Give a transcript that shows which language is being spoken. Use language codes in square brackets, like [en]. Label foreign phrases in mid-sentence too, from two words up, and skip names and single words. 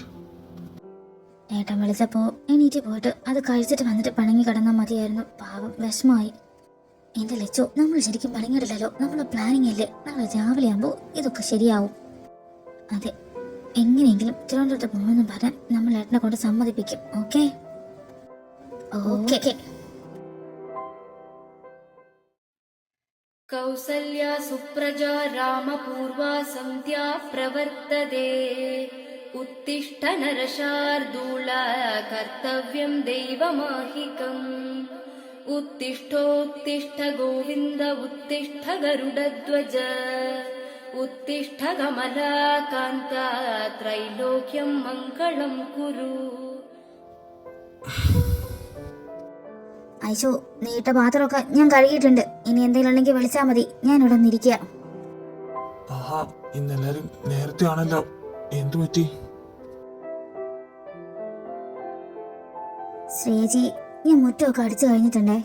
[ml] ഏട്ടൻ വിളിച്ചപ്പോ എണീറ്റ് പോയിട്ട് അത് കഴിച്ചിട്ട് വന്നിട്ട് പിണങ്ങി കിടന്നാൽ മതിയായിരുന്നു. പാവം വിഷമമായി. എന്റെ ലച്ചോ, നമ്മൾ ശരിക്കും പിണങ്ങിയിട്ടില്ലല്ലോ. നമ്മളെ പ്ലാനിങ് അല്ലേ. നാളെ രാവിലെ ആകുമ്പോൾ ഇതൊക്കെ ശരിയാവും. അതെ, എങ്ങനെയെങ്കിലും തിരുവനന്തപുരത്ത് പോകണമെന്ന് പറയാൻ നമ്മൾ ഏട്ടനെ കൊണ്ട് സമ്മതിപ്പിക്കും. ഓക്കെ ഓക്കെ. [sa] कौसल्या सुप्रजा रामपूर्वा सन्ध्या प्रवर्तते उत्तिष्ठ नरशार्दूला कर्तव्यं दैवमाहिकम् उत्तिष्ठोत्तिष्ठ गोविन्द उत्तिष्ठ गरुडध्वज उत्तिष्ठ कमलाकान्ता त्रैलोक्यं मङ्गलं कुरु. [ml] ഐശു, നീട്ട പാത്രമൊക്കെ ഞാൻ കഴുകിയിട്ടുണ്ട്. ഇനി എന്തെങ്കിലും ഉണ്ടെങ്കിൽ വിളിച്ചാൽ മതി. ഞാൻ ഇവിടെ നിന്നിരിക്കുക. ആഹാ, ഇന്നെല്ലാരും നേരത്തെ ആണല്ലോ. എന്തു പറ്റി? ശ്രീജി, ഞാൻ മുറ്റമൊക്കെ അടിച്ചു കഴിഞ്ഞിട്ടുണ്ടേ.